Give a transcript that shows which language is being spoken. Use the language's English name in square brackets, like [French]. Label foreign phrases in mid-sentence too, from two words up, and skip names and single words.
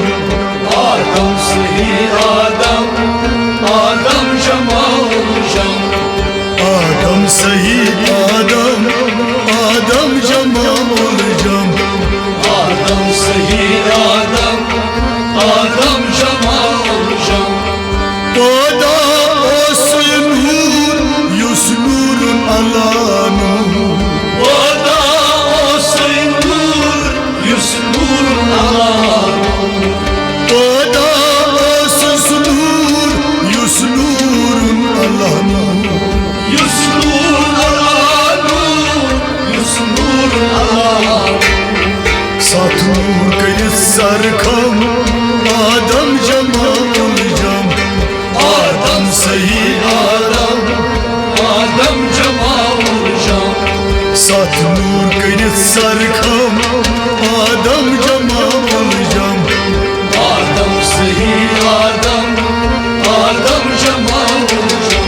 [Kashmiri] आदम सही आदम आदम जमाउल जम आदम सही आदम आदम जमाउल जम आदम सही आदम आदम जमाउल जम पदा ओस नूर युस [Arabic] نور على نور [Kashmiri] वदा ओसै नूर युस [Arabic] نور على [Kashmiri] पदा ओस नूर युस [Arabic] نور على نور [Kashmiri] युस [Arabic] نور على نور [Kashmiri] युस [Arabic] نور على [Kashmiri] साथ नूर करित सरखम आदम जमाउल जम आदम सही आदम आदम जमाउल जम साथ नूर करित सरखम आदम जमाउल जम आदम सही आदम आदम जमाउल जम